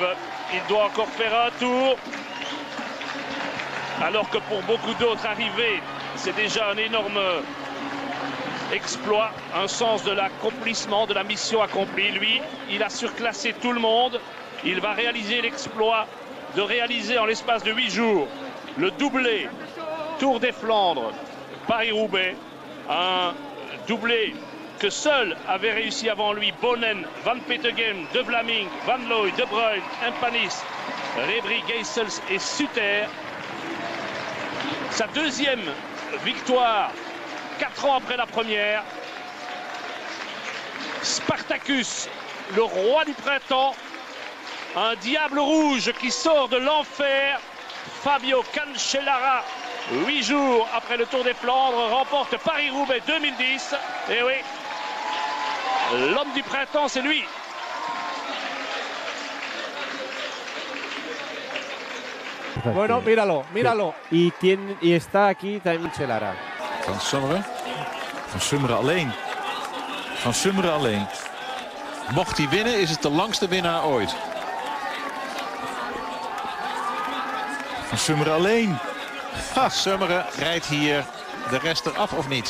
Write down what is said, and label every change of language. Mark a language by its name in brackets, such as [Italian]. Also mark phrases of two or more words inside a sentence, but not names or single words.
[French] Il doit encore faire un tour. Alors que pour beaucoup d'autres, arriver, c'est déjà un énorme exploit, un sens de l'accomplissement, de la mission accomplie. Lui, il a surclassé tout le monde. Il va réaliser l'exploit de réaliser en l'espace de 8 jours le doublé Tour des Flandres, Paris-Roubaix. Un doublé que seul avait réussi avant lui Bonen, Van Petegem, De Vlaming, Van Looy, De Bruyne, Impanis, Rebry, Geisels et Suter. Sa deuxième victoire, 4 ans après la première. Spartacus, le roi du printemps, un diable rouge qui sort de l'enfer. Fabio Cancellara, 8 jours après le Tour des Flandres, remporte Paris-Roubaix 2010. Et oui, l'homme du printemps, c'est lui. [Spanish] Bueno, míralo. Y está aquí también Cancellara. [Dutch] Van Summeren. Van Summeren alleen. Van Summeren alleen. Mocht hij winnen, is het de langste winnaar ooit. Van Summeren alleen. Ha, Summeren rijdt hier de rest eraf of niet?